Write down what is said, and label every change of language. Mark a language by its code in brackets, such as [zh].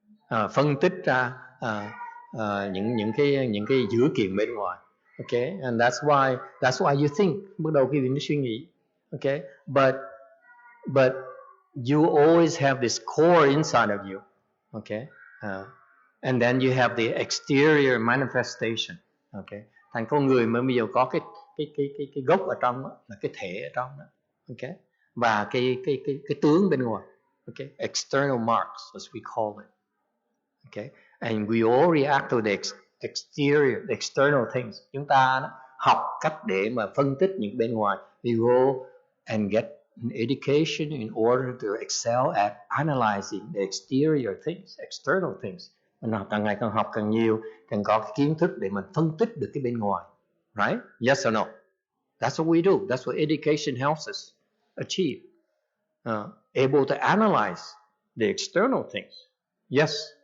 [vi] Phân tích ra những cái dữ kiện bên ngoài. [en] Okay, and that's why you think. [vi] Bắt đầu khi mình suy nghĩ. [en] Okay, but you always have this core inside of you. Okay, and then you have the exterior manifestation. [vi] Okay, thành con người mà bây giờ có cái gốc ở trong đó, là cái thể ở trong đó. Okay, và cái tướng bên ngoài. [en] Okay, external marks as we call it. Okay, and we all react to the exterior, the external things. [vi] Chúng ta đó, học cách để mà phân tích những bên ngoài. [en] We go and get an education in order to excel at analyzing the exterior things, external things. [vi] Mình học càng ngày càng học càng nhiều, càng có cái kiến thức để mình phân tích được cái bên ngoài. [en] Right? Yes or no? That's what we do. That's what education helps us achieve. Able to analyze the external things. Yes.